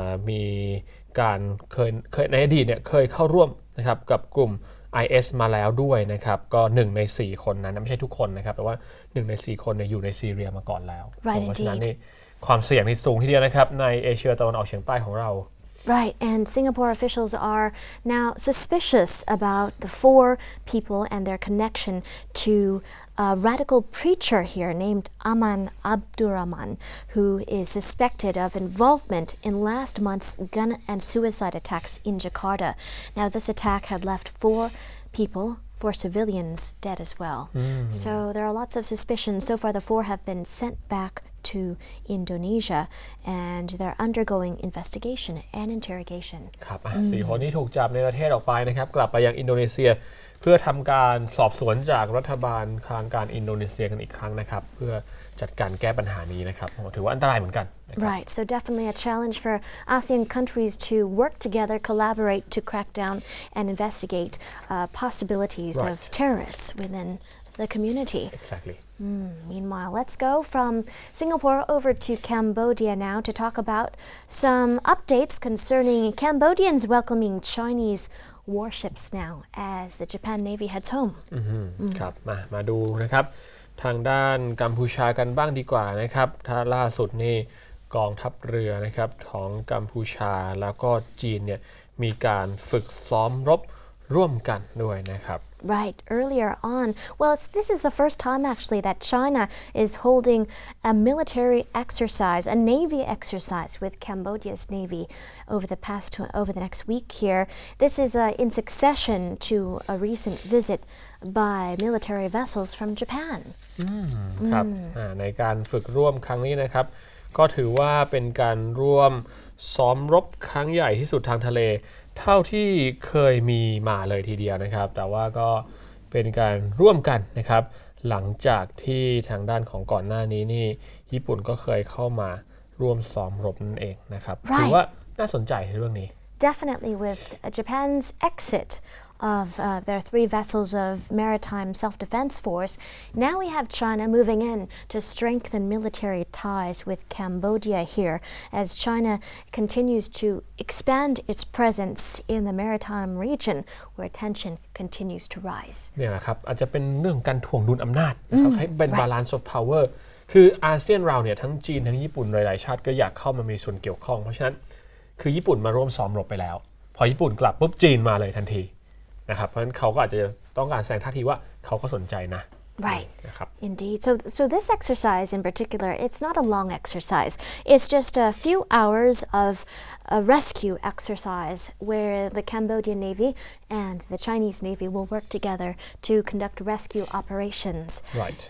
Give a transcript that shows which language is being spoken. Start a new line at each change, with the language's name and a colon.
Thai: มีการเคยในอดีตเนี่ยเคยเข้าร่วมนะครับกับกลุ่ม IS มาแล้วด้วยนะครับก็1ใน4คนนั้นไม่ใช่ทุกคนนะครับแต่ว่า1ใน4คนเนี่ยอยู่ในซีเรียมาก่อนแล้วเพราะฉะนั้นนี่ความเสี่ยงนี่สูงทีเดียวนะครับในเอเชียตะวันออกเฉียงใต้ของเรา
English: Right, and Singapore officials are now suspicious about the 4 people and their connection to a radical preacher here named Aman Abdurrahman, who is suspected of involvement in last month's gun and suicide attacks in Jakarta. Now, this attack had left 4 people, 4 civilians, dead as well. So there are lots of suspicions. So far, the 4 have been sent back to Indonesia and they're undergoing investigation and interrogation
Thai: ครับ4 คนนี้ถูกจับในประเทศออกไปนะครับกลับไปยังอินโดนีเซียเพื่อทำการสอบสวนจากรัฐบาลทางการอินโดนีเซียกันอีกครั้งนะครับเพื่อจัดการแก้ปัญหานี้นะครับถือว่าอันตรายเหมือนกัน
English: Right, so definitely a challenge for ASEAN countries to work together, collaborate to crack down and investigate possibilities of terrorists within the community. Exactly. Meanwhile, let's go from Singapore over to Cambodia now to talk about some updates concerning Cambodians welcoming Chinese warships now as the Japan Navy heads home.
Thai: ครับมาดูนะครับทางด้านกัมพูชากันบ้างดีกว่านะครับถ้าล่าสุดนี่กองทัพเรือนะครับของกัมพูชาแล้วก็จีนเนี่ยมีการฝึกซ้อมรบ ร่วมกันด้วยนะครับ
English: Right, earlier on. Well, this is the first time actually that China is holding a military exercise, a Navy exercise with Cambodia's Navy over the next week here. This is in succession to a recent visit by military vessels from Japan.
Thai: ครับในการฝึกร่วมครั้งนี้นะครับก็ถือว่าเป็นการร่วมซ้อมรบครั้งใหญ่ที่สุดทางทะเลเท่าที่เคยมีมาเลยทีเดียวนะครับแต่ว่าก็เป็นการร่วมกันนะครับหลังจากที่ทางด้านของก่อนหน้านี้นี่ญี่ปุ่นก็เคยเข้ามาร่วมซ้อมรบนั่นเองนะครับถือว่าน่าสนใจในเรื่องนี้
English: Definitely with Japan's exit of their 3 vessels of maritime self-defense force, now we have China moving in to strengthen military ties with Cambodia here as China continues to expand its presence in the maritime region where tension continues to rise.
Thai: เนี่ยแหละครับอาจจะเป็นเรื่องการถ่วงดุลอำนาจนะครับให้เป็น
English: balance of power
Thai: คืออาเซียนเราเนี่ยทั้งจีนทั้งญี่ปุ่นหลายๆชาติก็อยากเข้ามามีส่วนเกี่ยวข้องเพราะฉะนั้นคือญี่ปุ่นมาร่วมซ้อมรบไปแล้วพอญี่ปุ่นกลับปุ๊บจีนมาเลยทันทีนะครับเพราะฉะนั้นเขาก็อาจจะต้องการแสดงท่าทีว่าเขาก็สนใจนะ
English: Right. Indeed. So this exercise in particular, it's not a long exercise. It's just a few hours of a rescue exercise where the Cambodian Navy and the Chinese Navy will work together to conduct rescue operations. Right.